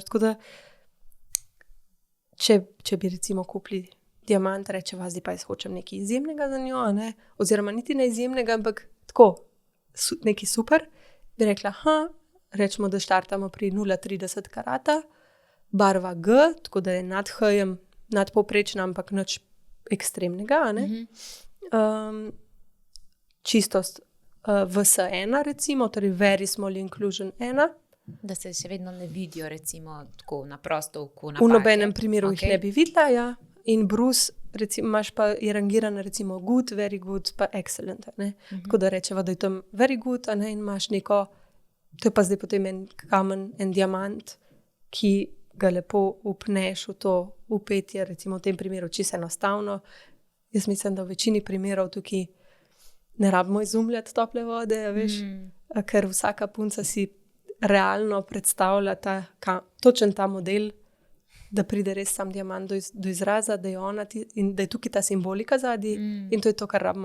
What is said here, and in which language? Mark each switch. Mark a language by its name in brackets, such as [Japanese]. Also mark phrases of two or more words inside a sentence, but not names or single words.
[Slovenian] Tako da, če bi recimo kupili diamant, rečeva, zdaj pa jaz hočem nekaj izjemnega za njo, oziroma niti ne izjemnega, ampak tako, nekaj super, bi rekla, rečemo, da štartamo pri 0,30 karata, barva G, tako da je nad H-jem, nadpovprečna, ampak nič ekstremnega. Čistost VS1, recimo, torej [English] very small inclusion 1. [Slovenian] Da se še vedno ne vidijo, recimo, tako na prosto oko napake. V nobenem primeru jih ne bi videla, ja. In brus, recimo, imaš pa je rangiran, recimo, [English] good, very good, [Slovenian] pa excellent. Tako da rečeva, da je tam [English] very good, [Slovenian] in imaš neko. To je pa zdaj potem en kamen, en diamant, ki ga lepo upneš v to upetje, recimo v tem primeru čisto enostavno. Jaz mislim, da v večini primerov tukaj ne rabimo izumljati tople vode, veš, ker vsaka punca si realno predstavlja točen ta model, da pride res sam diamant do izraza, da je ona in da je tukaj ta simbolika zadaj in to je to, kar rabimo.